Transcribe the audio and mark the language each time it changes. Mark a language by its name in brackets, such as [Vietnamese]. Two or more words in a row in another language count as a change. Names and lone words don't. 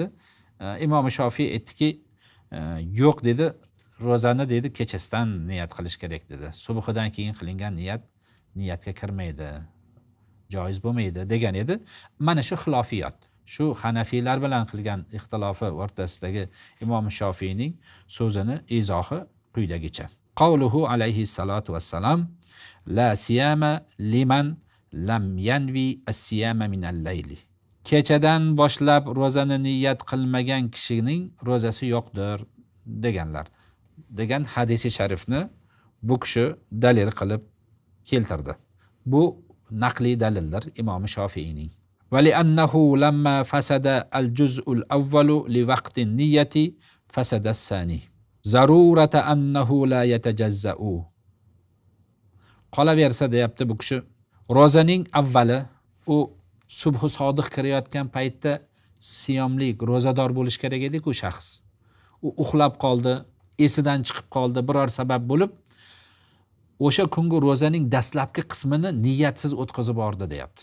[Uzbek] Imom Shofiy aytdiki, yo'q dedi, ro'zani dedi kechasidan niyat qilish kerak dedi. Subhidan keyin qilingan niyatga kirmaydi, joiz bo'lmaydi degan edi. Mana shu xilofiyat, shu Hanafiylar bilan qilgan ixtilofi o'rtasidagi Imom Shofiyning so'zini izohi quyidagicha. [Arabic] قوله عليه الصلاة والسلام لا صيام لمن لم ينو الصيام من الليل. [Uzbek] Kechadan boshlab ro'zani niyat qilmagan kishining ro'zasi yo'qdir degan hadisi sharifni bu kishi dalil qilib keltirdi. Bu naqli dalildir Imom Shofiyning. [Arabic] ولأنه لما فسد الجزء الأول لوقت النية فسد الثاني. ضرورة أنه لا يتجزأ. [Uzbek] Qolaversa deyapti bu kishi, ro'zaning avvali u subhi sodiq kirayotgan paytda siyomlik, ro'zador bo'lish kerak edi-ku shaxs. U uxlab qoldi, esidan chiqib qoldi, biror sabab bo'lib o'sha kungi ro'zaning dastlabki qismini niyatsiz o'tkazib bordi deyapti.